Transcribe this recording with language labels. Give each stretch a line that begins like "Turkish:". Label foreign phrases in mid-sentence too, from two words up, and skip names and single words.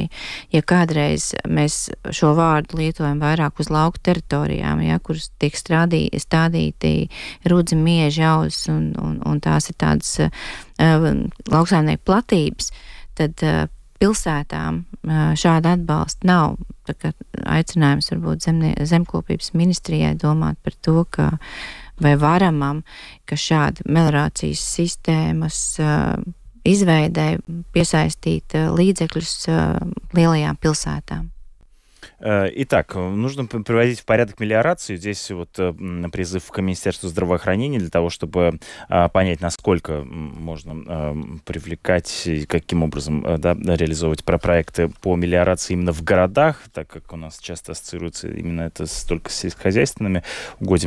Latvian: Ja kādreiz mēs šo vārdu lietojam vairāk uz lauku teritorijām, ja, kuras tiek stādīti rudzi, mieži, auzi, un tās ir tādas lauksaimnieku platības, tad pilsētām šāda atbalsta nav. Tā kā aicinājums varbūt zemkopības ministrijai domāt par to, ka vai varamam, ka šāda meliorācijas sistēmas izveidē piesaistīt līdzekļus lielajām pilsētām.
Russian: Итак, нужно приводить в порядок мелиорацию. Здесь вот призыв к Министерству здравоохранения для того, чтобы понять, насколько можно привлекать и каким образом реализовывать проекты по мелиорации именно в городах, так как у нас часто ассоциируется именно это только с сельскохозяйственными угодьями.